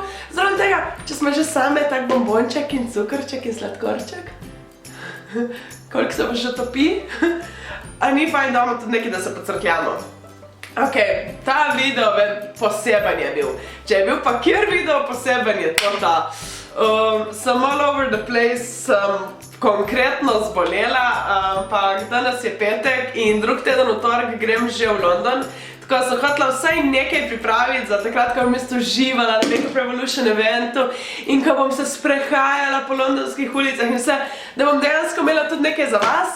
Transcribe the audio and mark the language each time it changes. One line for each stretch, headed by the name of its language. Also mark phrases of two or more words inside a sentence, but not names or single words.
Slovenian: Zraven tega, če smo že same tak bombonček in cukrček in sladkorček. Koliko se pa še topi? A ni fajn, da imamo tudi nekaj, da se pocrkljamo. Ok, ta video poseben je bil. Če je bil pa kjer video poseben je to ta. Sem
English: all over the place,
Slovenian: sem konkretno zbolela, ampak danes je petek in drug teden v torek grem že v London. Tako sem hotela vsaj nekaj pripraviti za takrat, ko bom jaz uživala na nekem Revolution eventu in ko bom se sprehajala po londonskih ulicah in vse, da bom dejansko imela tudi nekaj za vas.